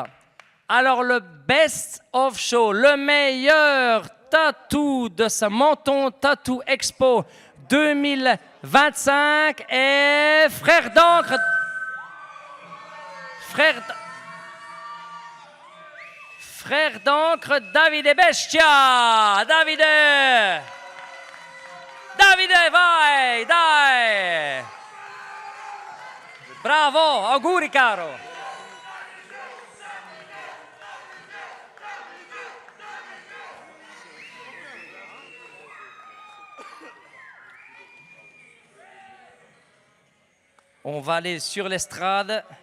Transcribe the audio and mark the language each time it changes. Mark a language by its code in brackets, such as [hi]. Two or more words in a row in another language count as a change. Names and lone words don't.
[fr] Alors, le Best of Show, le meilleur tatou de ce Menton Tattoo Expo 2025 est Frère d'encre. Frère d'encre Davide Bestia. [it] Davide, vai, dai. Bravo, auguri caro. [fr] On va aller sur l'estrade.